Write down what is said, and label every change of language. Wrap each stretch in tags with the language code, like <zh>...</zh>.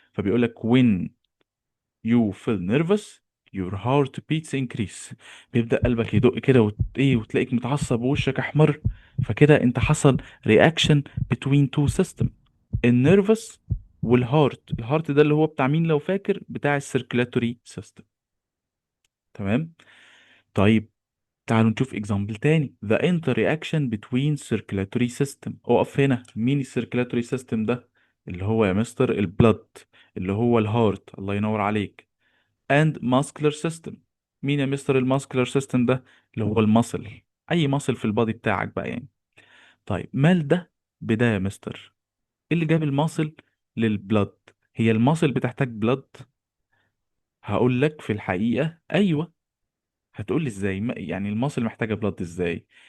<ar>فبيقول لك</ar> <en>when you feel nervous your heart beats increase.</en> <ar>بيبدأ قلبك يدق كده ايه، وتلاقيك متعصب ووشك احمر. فكده انت حصل</ar> <en>reaction between two system،</en> <ar>النيرفس والهارت. الهارت ده اللي هو بتاع مين لو فاكر؟ بتاع السيركلاتوري سيستم. تمام. طيب تعالوا نشوف اكزامبل تاني.</ar> <en>the interaction between circulatory system.</en> <ar>اقف هنا. مين السيركلاتوري سيستم ده؟ اللي هو يا مستر البلد، اللي هو الهارت. الله ينور عليك.</ar> <en>and muscular system.</en> <ar>مين يا مستر الماسكولار سيستم ده؟ اللي هو المصل. اي مصل في البادي بتاعك بقى يعني. طيب مال ده بده يا مستر؟ ايه اللي جاب المصل للبلد؟ هي المصل بتحتاج بلد؟ هقول لك في الحقيقة ايوه. هتقول لي ازاي؟ يعني المصل محتاجة بلد ازاي؟</ar>